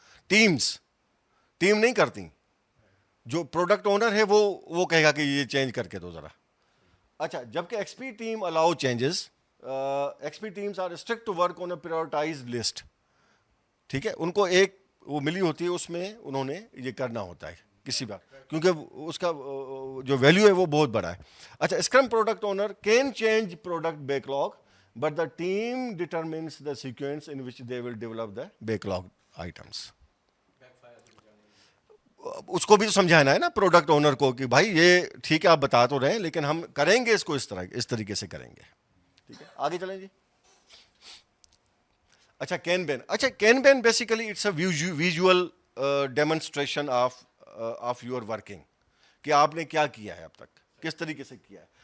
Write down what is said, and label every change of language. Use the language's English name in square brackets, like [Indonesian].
[Urdu] Team نہیں کرتی. جو پروڈکٹ اونر ہے وہ کہے گا کہ یہ چینج کر کے دو ذرا. اچھا, جبکہ [English] X P team allow changes. X P teams are strict to work on a پریورٹائزڈ list. [Urdu] ٹھیک ہے, ان کو ایک وہ ملی ہوتی ہے, اس میں انہوں نے یہ کرنا ہوتا ہے کسی بار, کیونکہ اس کا جو ویلیو ہے وہ بہت بڑا ہے. [English] اچھا, scrum product owner can change product backlog, but the team determines the sequence in which they will develop the backlog items. [Urdu] اس کو بھی تو سمجھانا ہے نا پروڈکٹ اونر کو کہ بھائی یہ ٹھیک ہے آپ بتا تو رہے ہیں, لیکن ہم کریں گے اس کو اس طریقے سے کریں گے. ٹھیک ہے, آگے چلیں جی. اچھا, کینبین. اچھا, کینبین basically [English] it's a visual demonstration of your working, [Urdu] کہ آپ نے کیا کیا ہے اب تک, کس طریقے سے کیا ہے.